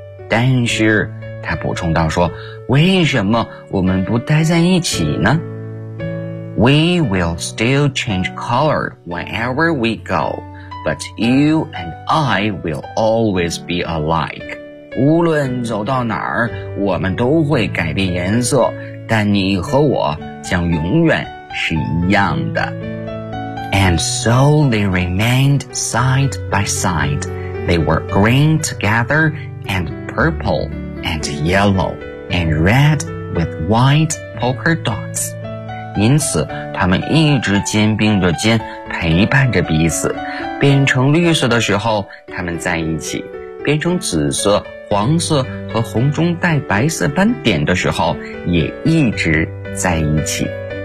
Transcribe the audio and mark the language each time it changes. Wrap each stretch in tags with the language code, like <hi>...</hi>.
<zh>但是他补充道说，为什么我们不待在一起呢？</zh> <en>We will still change color whenever we go, but you and I will always be alike.</en> <zh>无论走到哪儿，我们都会改变颜色，但你和我将永远是一样的。</zh> <en>And so they remained side by side. They were green together andPurple and yellow and red with white polka dots.</en> <zh>因此他们一直肩并着肩陪伴着彼此，变成绿色的时候他们在一起，变成紫色、黄色和红中带白色斑点的时候也一直在一起。</zh>